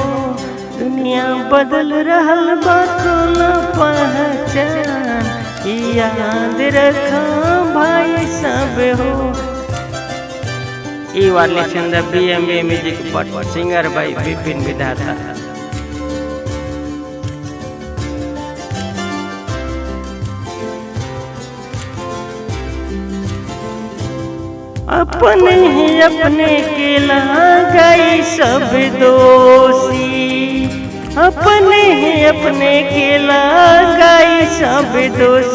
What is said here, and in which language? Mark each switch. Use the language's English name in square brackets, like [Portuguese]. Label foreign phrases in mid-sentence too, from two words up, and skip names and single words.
[Bhojpuri] दुनिया बदल रहल बा, कल पहचान याद रखा भाई सब हो। [English] You are listening the BMB Music but singer by Bipin Vidhata। [Bhojpuri] अपने ही अपने के लगाई सब दोषी, अपने ही अपने के लगाई सब दोषी।